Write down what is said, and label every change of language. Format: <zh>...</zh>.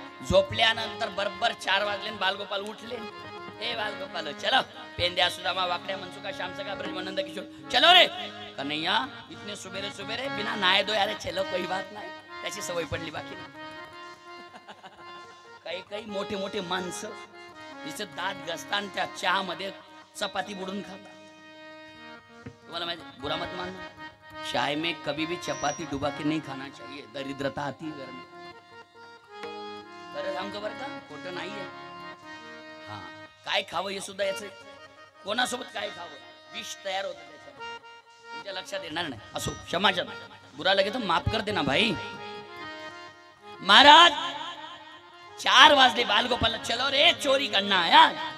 <mr>झोपल्यानंतर बरोबर 4 वाजले, बालगोपाल उठले. ए बालगोपाल चलो, पेंद्या सुदामा वाकड्या मनसुका श्यामसका ब्रज मनंद किशोर चलो रे.</mr> <hi>कन्हैया इतने सुबेरे सुबेरे बिना नहाए धोए, अरे चलो कोई बात नाही.</hi> <mr>त्याची सवय पडली, बाकी नाही. काही काही मोठे मोठे माणसं तिचे दात घसताना त्या चहामध्ये चपाती बुडून खातात. तुम्हाला माहिती,</mr> <hi>बुरा मत मानना, चाय में कभी भी चपाती डुबा के नहीं खाना चाहिए, दरिद्रता आती है घर में.</hi> <mr>बरं सांगतो बरं का, खोटं नाहीये. हा, काय खावं हे सुद्धा याचं, कोणासोबत काय खावं विष तयार होतं त्याच्यात, तुमच्या लक्षात येणार नाही.</mr> <hi>असो, क्षमाच्या बुरा लगे तो माफ कर देना भाई.</hi> <mr>महाराज 4 वाजले,</mr> <hi>बालगोपाल चलो रे चोरी करना है यार.</hi>